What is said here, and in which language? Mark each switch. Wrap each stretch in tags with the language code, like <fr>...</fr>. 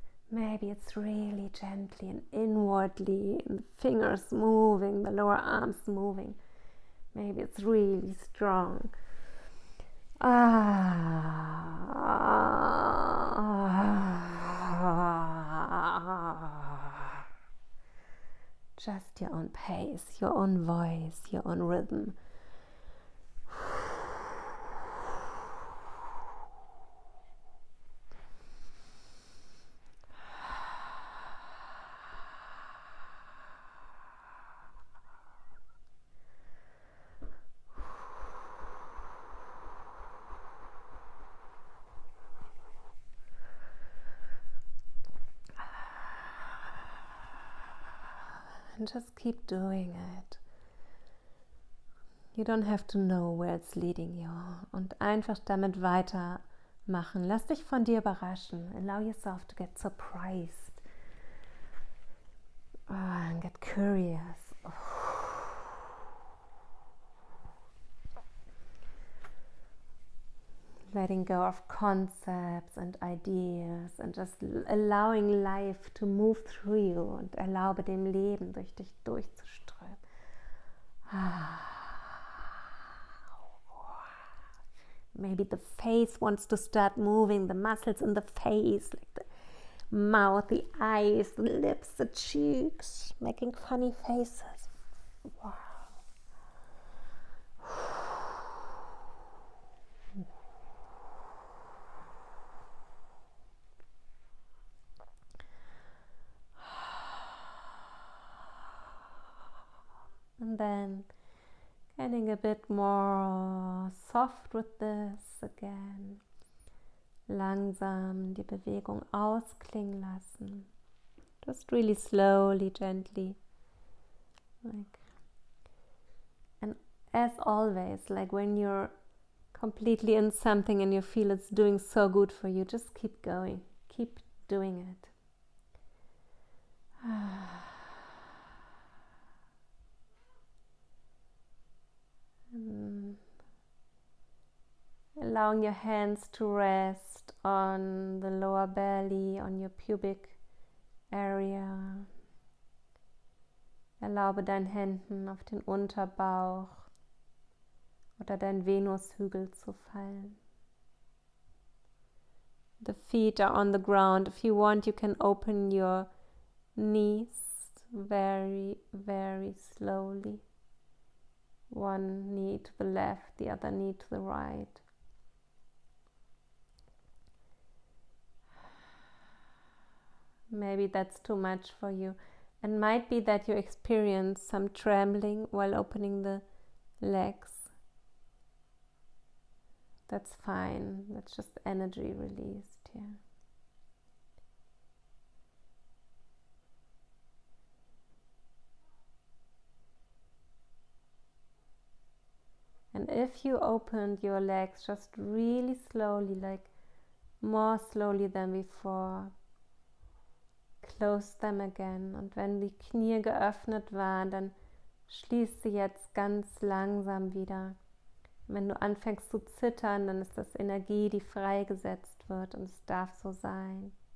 <en>Maybe it's really gently and inwardly, the fingers moving, the lower arms moving. Maybe it's really strong. Just your own pace, your own voice, your own rhythm. And just keep doing it. You don't have to know where it's leading you.</en> <de>Und einfach damit weitermachen. Lass dich von dir überraschen.</de> <en>Allow yourself to get surprised. And get curious. Letting go of concepts and ideas and just allowing life to move through you</en> <de>und erlaube dem Leben durch dich durchzuströmen.</de> <en>Maybe the face wants to start moving, the muscles in the face, like the mouth, the eyes, the lips, the cheeks, making funny faces. Wow. And then getting a bit more soft with this again.</en> <de>Langsam die Bewegung ausklingen lassen.</de> <en>Just really slowly, gently. And as always, like when you're completely in something and you feel it's doing so good for you, just keep going. Keep doing it. Allowing your hands to rest on the lower belly, on your pubic area.</en> <de>Erlaube deinen Händen auf den Unterbauch oder dein Venushügel zu fallen.</de> <en>The feet are on the ground. If you want, you can open your knees very, very slowly. One knee to the left, the other knee to the right. Maybe that's too much for you. It might be that you experience some trembling while opening the legs. That's fine. That's just energy released here. And if you opened your legs just really slowly, like more slowly than before, close them again.</en> <de>Und wenn die Knie geöffnet waren, dann schließ sie jetzt ganz langsam wieder. Wenn du anfängst zu zittern, dann ist das Energie, die freigesetzt wird, und es darf so sein.</de>